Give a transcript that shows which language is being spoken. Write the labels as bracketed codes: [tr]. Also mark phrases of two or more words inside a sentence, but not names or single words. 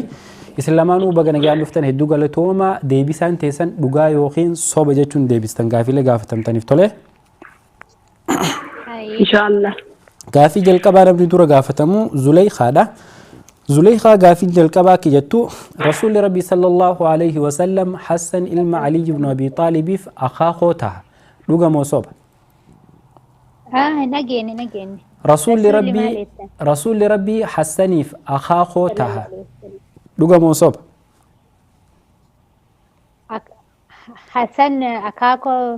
[om] Isin lamaanuu baga nagaan dhuftan hedduu galatooma. Deebisaan teessan dhugaa yookiin soba jechuun deebistan gaafiilee gaafatamtaniif tole. [ar] Inshaallah. [om] Gaafii jalqabaa namni dura gaafatamu Zuleykaadha. Zuleyka gaafii jalqabaa kijattu Rasuulli Rabbii [ar] صلى الله عليه وسلم [om] Hassan ilma Ali ibn Abi Taalibiif akaakoo taha. Dhuga moo soba? Nageenne. Rasuulli Rabbii Hassaniif akaakoo taha. Dhuga moo soba? Hassan akaakoo.